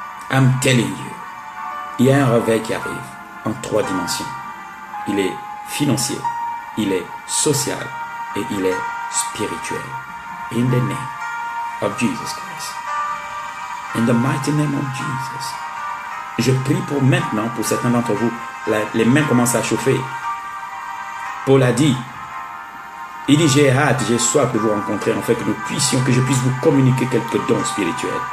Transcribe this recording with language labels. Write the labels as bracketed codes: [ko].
[en] I'm telling you, [fr] il y a un réveil qui arrive en 3 dimensions. Il est financier, il est social et il est spirituel. [en] In the name of Jesus Christ. In the mighty name of Jesus. [fr] Je prie pour maintenant, pour certains d'entre vous, les mains commencent à chauffer. Paul a dit, il dit, j'ai hâte, j'ai soif de vous rencontrer, en fait, que je puisse vous communiquer quelques dons spirituels.